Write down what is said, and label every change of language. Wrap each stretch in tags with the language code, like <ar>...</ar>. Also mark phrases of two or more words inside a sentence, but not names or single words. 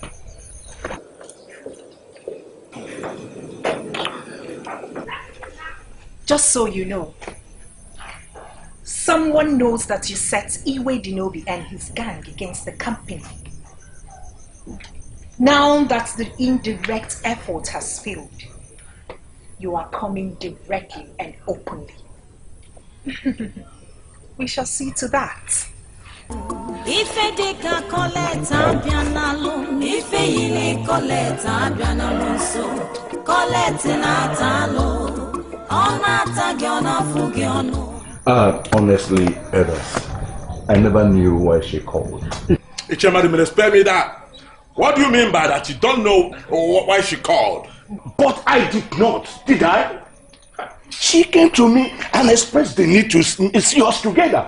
<en>Just so you know, someone knows that you set Igwe and his gang against the company. Now that the indirect effort has failed, you are coming directly and openly. We shall see to that.</en> <ig>Ife deka koleta bianalu, ife yili koleta bianalu so, koleta na talo, ona tagi ona fugi ono.</ig> <en>Honestly, Edas, I never knew why she called. Ichemadi, spare me that. What do you mean by that? You don't know why she called? But I did not, did I? She came to me and expressed the need to see us together.</en>